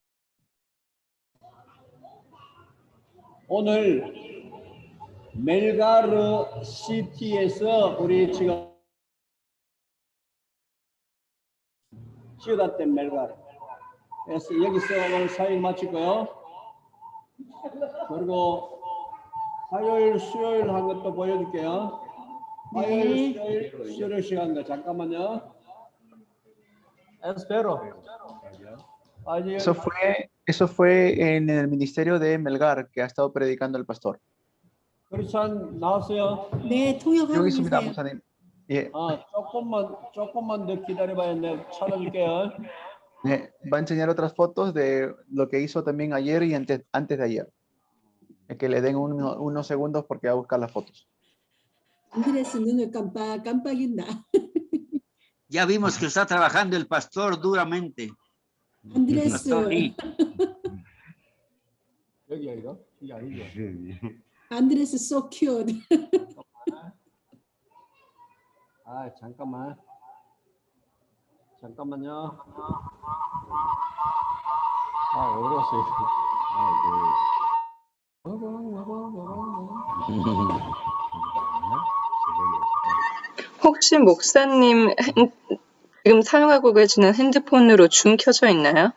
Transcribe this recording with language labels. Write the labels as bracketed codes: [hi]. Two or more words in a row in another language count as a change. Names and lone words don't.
[ko] 오늘 멜가르 시티에서 우리 지금 시어다된 멜가르. 그래서 여기서 오늘 사역 마치고요. 그리고 화요일, 수요일 한 것도 보여줄게요. 화요일, 수요일 시간도 잠깐만요. [es] Espero. Eso fue en el ministerio de Melgar que ha estado predicando el pastor. [ko] 그렇지만 나왔어요. 네, 통역하고 여기 있습니다, 계세요. 목사님. 예, 조금만 더 기다려봐야 돼. 찾아줄게요. [es] va a enseñar otras fotos de lo que hizo también ayer y antes de ayer. Es que le den unos segundos porque va a buscar las fotos. [ko] 안드레스 눈을 깜빡깜빡인다. [es] Ya vimos que está trabajando el pastor duramente. [ko] 안드레스, [es] Pastor Lee. [ko] 여기야 이거? 이게 아니죠? [en] 안드레스 so cute. [ko] 아 잠깐만. 잠깐만요. 아 어려웠어요. 혹시 목사님 지금 사용하고 계시는 핸드폰으로 줌 켜져 있나요?